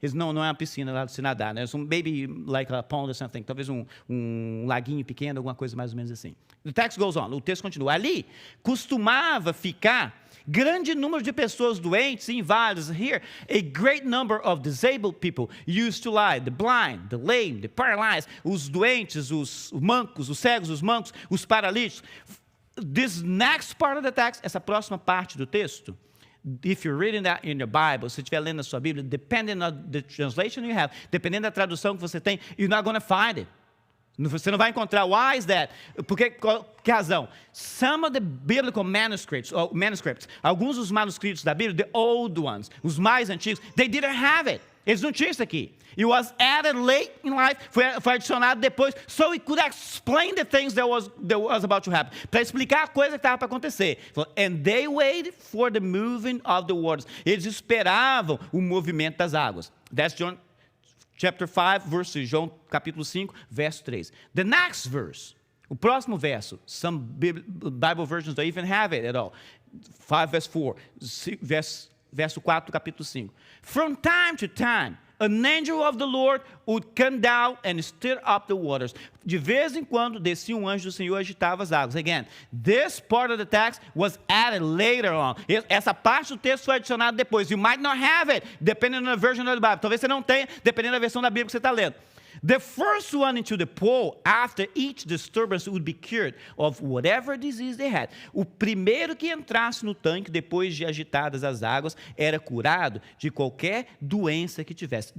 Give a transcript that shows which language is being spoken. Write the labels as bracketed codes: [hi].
[pt] Não é uma piscina lá de se nadar, né? [en] It's maybe like a pond or something. [pt] Talvez um laguinho pequeno, alguma coisa mais ou menos assim. [en] The text goes on. [pt] O texto continua. Ali costumava ficar grande número de pessoas doentes e inválidas. [en] Here, a great number of disabled people used to lie. The blind, the lame, the paralyzed. [pt] Os doentes, os mancos, os cegos, os mancos, os paralíticos. [en] This next part of the text, [pt] essa próxima parte do texto, [en] if you're reading that in your Bible, [pt] se estiver lendo a sua Bíblia, [en] depending on the translation you have, [pt] dependendo da tradução que você tem, [en] you're not going to find it. [pt] Você não vai encontrar. [en] Why is that? [pt] Que razão? [en] Some of the biblical manuscripts, [pt] alguns dos manuscritos da Bíblia, [en] the old ones, [pt] os mais antigos, [en] they didn't have it. [pt] Eles não tinham isso aqui. [en] It was added late in life, [pt] foi adicionado depois, [en] so it could explain the things that was about to happen. [pt] Para explicar a coisa que estava para acontecer. [en] And they waited for the moving of the waters. [pt] Eles esperavam o movimento das águas. [en] That's John chapter 5, verse, [pt] João capítulo 5, verso 3. [en] The next verse, [pt] o próximo verso, [en] some Bible versions don't even have it at all. [pt] 5 verse 4, verso 4 do capítulo 5. [en] From time to time, an angel of the Lord would come down and stir up the waters. [pt] De vez em quando descia um anjo do Senhor e agitava as águas. [en] Again, this part of the text was added later on. [pt] Essa parte do texto foi adicionada depois. [en] You might not have it, depending on the version of the Bible. [pt] Talvez você não tenha, dependendo da versão da Bíblia que você está lendo. [en] The first one into the pool after each disturbance would be cured of whatever disease they had. [pt] O primeiro que entrasse no tanque depois de agitadas as águas era curado de qualquer doença que tivesse.